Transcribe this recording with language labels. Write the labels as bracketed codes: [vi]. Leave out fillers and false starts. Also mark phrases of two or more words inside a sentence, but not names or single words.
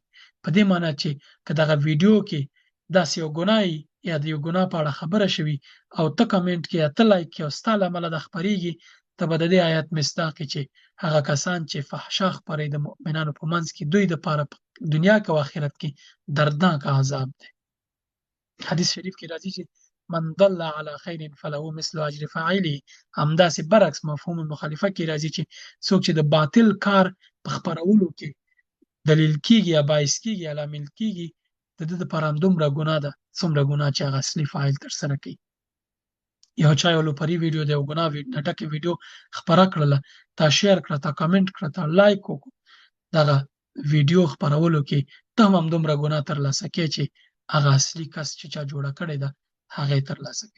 [ps] په دې معنی چې که دغه ویډیو کې داسې یو ګناه یا د یو ګناه په اړه خبره شوي او ته کامنټ کې یا ته لایک کې او ستا له امله دا خپرېږي، ته به د دې آیت مصداق یې چې هغه کسان چې فحشا خپروي د مؤمنانو په منځ کې دوی دپاره په دنیا کې او آخرت کې دردناک عذاب دی. حدیث شریف کې راځي چې [ar] من دل علی خیر فله مثل اجر فاعله. [ps] همداسې برعکس مفهوم مخالفه کې راځي چې څوک چې د باطل کار په خپرولو کې دلیل کېږي یا باعث کېږي یا لامل کېږي د ده دپاره همدومره ګناه ده څومره ګناه چې هغه اصلي فاعل ترسره کوي. یو چا یو لوپري ویډیو د یو ګناه نه ډکې ویډیو خپره کړله، تا شیر کړه، تا کامنټ کړه، تا لایک وکړو، دغه ویډیو خپرولو کې ته هم همدومره ګناه ترلاسه کوې چې هغه اصلي کس چې چا جوړه کړې ده هغه یې ترلاسه کوي.